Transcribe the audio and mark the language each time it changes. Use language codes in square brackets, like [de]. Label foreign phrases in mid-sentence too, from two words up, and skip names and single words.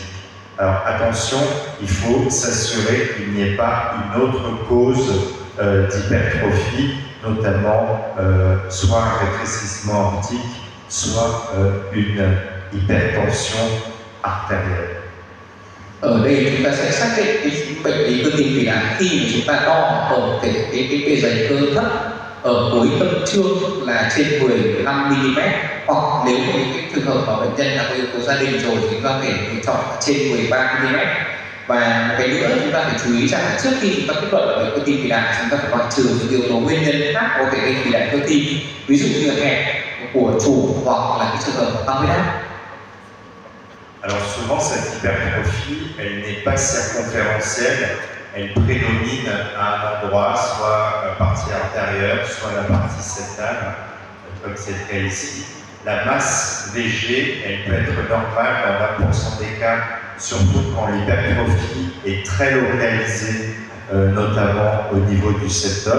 [fr] Alors attention, il faut s'assurer qu'il n'y ait pas une autre cause d'hypertrophie, notamment soit un rétrécissement aortique, soit une hypertension artérielle. [vi] Ở đây chúng ta sẽ xác định cái bệnh lý cơ tim phì đại khi mà chúng ta đo ở cái bề dày cơ thấp ở cuối tâm trương là trên 15 mm, hoặc nếu mà những cái trường hợp mà bệnh nhân là có yếu tố gia đình rồi thì chúng ta có thể lựa chọn trên 13 mm. Và một cái nữa chúng ta phải chú ý rằng là trước khi chúng ta kết luận là bệnh cơ tim phì đại, chúng ta phải loại trừ những yếu tố nguyên nhân khác có thể gây phì đại cơ tim, ví dụ như là hẹp của chủ hoặc là cái trường hợp tăng huyết áp. [fr] Alors souvent cette hypertrophie, elle n'est pas circonférentielle, elle prédomine à un endroit, soit la partie antérieure, soit la partie septale, comme c'est le cas ici. La masse VG, elle peut être normale dans 20% des cas, surtout quand l'hypertrophie est très localisée, notamment au niveau du septum.